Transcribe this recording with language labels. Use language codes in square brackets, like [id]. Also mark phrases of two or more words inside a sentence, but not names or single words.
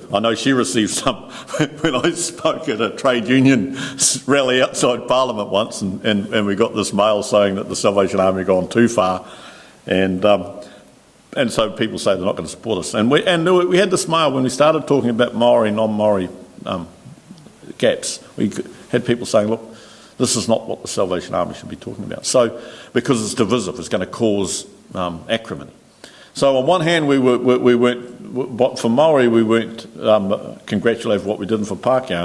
[en] I know she received some when I spoke at a trade union rally outside Parliament once, and we got this mail saying that the Salvation Army had gone too far, and so people say they're not going to support us. And we had this mail when we started talking about Māori, non-Māori gaps. We had people saying, look, this is not what the Salvation Army should be talking about. So, because it's divisive, it's going to cause acrimony. So on one hand, we weren't, for Māori, we weren't congratulated for what we did for Pākehā.